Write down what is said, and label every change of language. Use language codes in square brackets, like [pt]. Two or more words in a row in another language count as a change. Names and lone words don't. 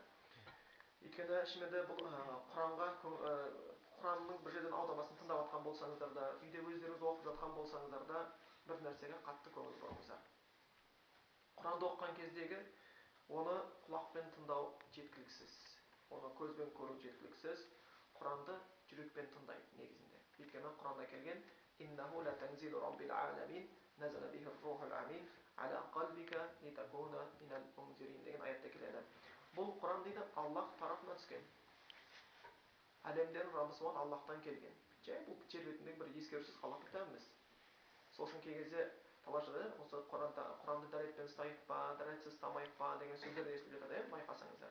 [kk] Өйткені шынымен бұл Құранның бір жерден аудармасын тыңдап жатқан болсаңыздар да, үйде өздеріңіз оқып жатқан болсаңыздар да, бір нәрсеге қатты көңіл бұрыңыздар. Құранды оқыған кездегі оны құлақпен тыңдау жеткіліксіз, оны көзбен көру жеткіліксіз, Құранды жүрекпен тыңдайды негізінде. Өйткені Құранда келген [ar] «إنه لتنزيل رب العالمين نزل به الروح الأمين على قلبك لتكون من المنذرين» [kk] деген аятта келеді. Бұл Құран дейді Аллах тарапынан түскен. Әлемдердің Раббысы болған Аллахтан келген. Жай бұл жер бетіндегі бір ескерусіз Аллах кітабы емес. Сол үшін кей кезде талашыда осы Құранды дәретпен ұстайық па, дәретсіз ұстамайық па деген сөздер естіліп жатады, байқасаңыздар.